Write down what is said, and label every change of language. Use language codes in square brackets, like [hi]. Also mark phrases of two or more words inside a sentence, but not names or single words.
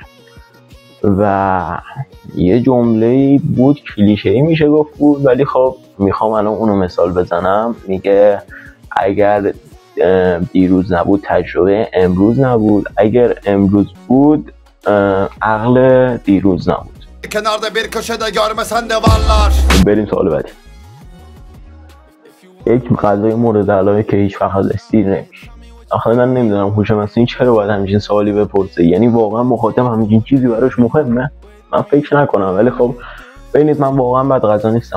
[fa] و یه جمله بود کلیشه‌ای میشه گفت بود، ولی خب میخوام الان اونو مثال بزنم. میگه اگر دیروز نبود تجربه امروز نبود، اگر امروز بود عقل دیروز نبود. [tr] Kenarda bir köşede görmesen de varlar. [fa] بریم سوال بعدی. یک غذای مورد علاقه که هیچ وقت ازش دیر نمیشه. آخه من نمیدونم هوش مصنوعی چرا باید همچین سوالی بپرسه. یعنی واقعا مخاطب همچین چیزی براش مهمه؟ من فکر نکنم، ولی خب ببینید من واقعا بد غذا نیستم.